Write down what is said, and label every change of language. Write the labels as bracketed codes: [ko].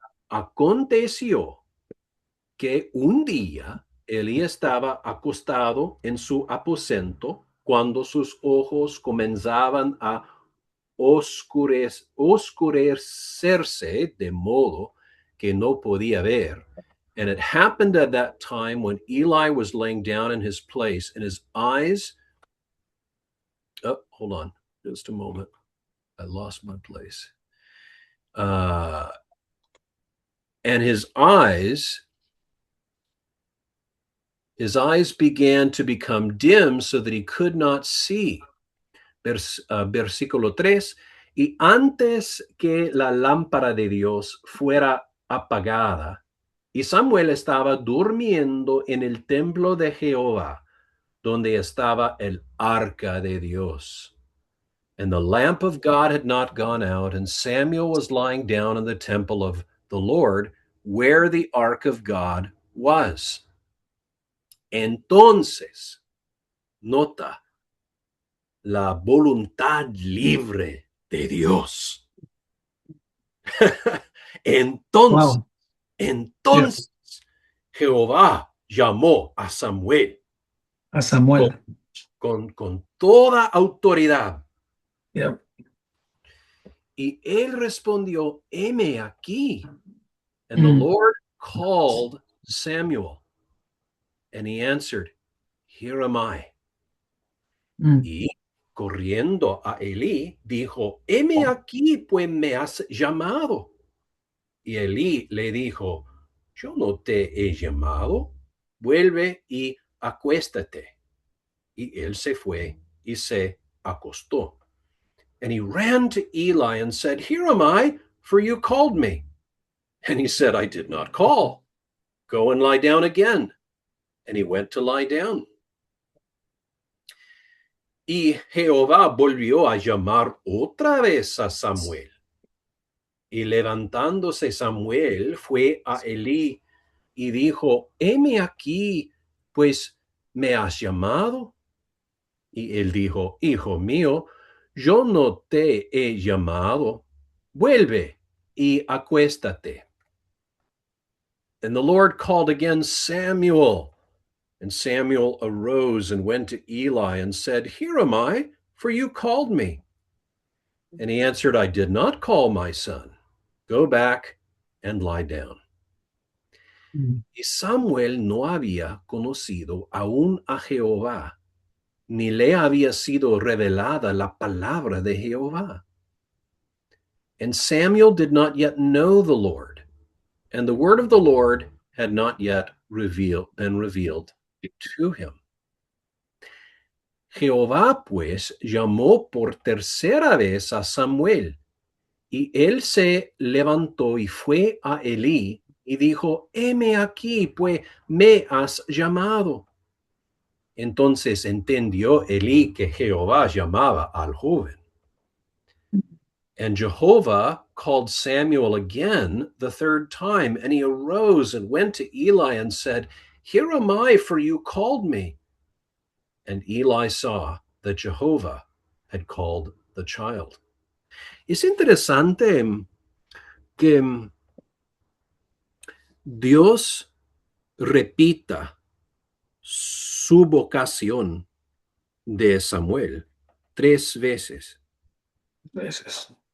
[es] Aconteció que un día Elí estaba acostado en su aposento cuando sus ojos comenzaban a oscurecerse de modo que no podía ver. [en] And it happened at that time when Eli was laying down in his place, and his eyes. Oh, hold on, just a moment. I lost my place. And his eyes began to become dim so that he could not see. [es] Versículo 3. Y antes que la lámpara de Dios fuera apagada, y Samuel estaba durmiendo en el templo de Jehová, donde estaba el arca de Dios. [en] And the lamp of God had not gone out, and Samuel was lying down in the temple of the Lord, where the ark of God was. [es] Entonces, nota la voluntad libre de Dios. entonces, Wow. entonces, [en] Yes. [es] Jehová llamó a Samuel A con, Samuel. con toda autoridad. [en] Yep. [es] Y él respondió, heme aquí. [en] And the Mm, Lord called Samuel. And he answered, here am I. mm. [es] Y corriendo a Elí, dijo, heme aquí, pues me has llamado. Y Elí le dijo, yo no te he llamado, vuelve y acuéstate. Y él se fue y se acostó. [en] And he ran to Eli and said, here am I, for you called me. And he said, I did not call. Go and lie down again. And he went to lie down. [es] Y Jehová volvió a llamar otra vez a Samuel. Y levantándose Samuel fue a Elí y dijo, heme aquí, pues me has llamado. Y él dijo, hijo mío, yo no te he llamado, vuelve y acuéstate. [en] And the Lord called again Samuel. And Samuel arose and went to Eli and said, here am I, for you called me. And he answered, I did not call, my son. Go back and lie down. Mm. [es] Y Samuel no había conocido aún a Jehová, ni le había sido revelada la palabra de Jehová. [en] And Samuel did not yet know the Lord, and the word of the Lord had not yet been revealed to him. [es] Jehová pues llamó por tercera vez a Samuel, y él se levantó y fue a Elí y dijo, heme aquí, pues me has llamado. Entonces entendió Elí que Jehová llamaba al joven. [en] And Jehovah called Samuel again the third time, and he arose and went to Eli and said, here am I, for you called me. And Eli saw that Jehovah had called the child. [es] Es interesante que Dios repita su vocación de Samuel 3 veces Veces.